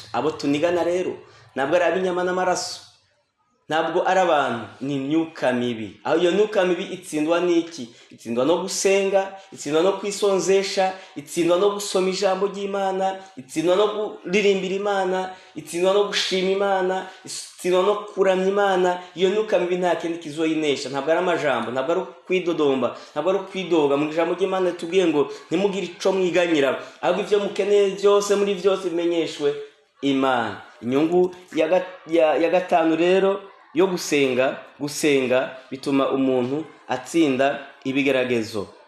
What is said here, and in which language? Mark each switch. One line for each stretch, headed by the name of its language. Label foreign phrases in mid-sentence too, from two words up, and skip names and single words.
Rundi: Abo tunigana rero ntabwo ari ab'inyama n'amaraso, ntabwo ari abantu, ni imyuka mibi. Aho iyo myuka mibi itsindwa n'iki? Itsindwa no gusenga, itsindwa no kwisonzesha, itsindwa no gusoma ijambo ry'Imana, itsindwa no kuririmbira Imana, itsindwa no gushima Imana, itsindwa no kuramya Imana. Iyo myuka mibi nta kindi kizoyinesha, ntabwo ari amajambo, ntabwo ari kwidodomba, ntabwo ari kwidoga. Mu ijambo ry'Imana tubwiye ngo ntimugire ico mwiganyira, ahubwo ivyo mukeneye byose muri byose bimenyeshwe Imana. Inyungu ya gatanu rero yo gusenga bituma umuntu atsinda ibigeragezo.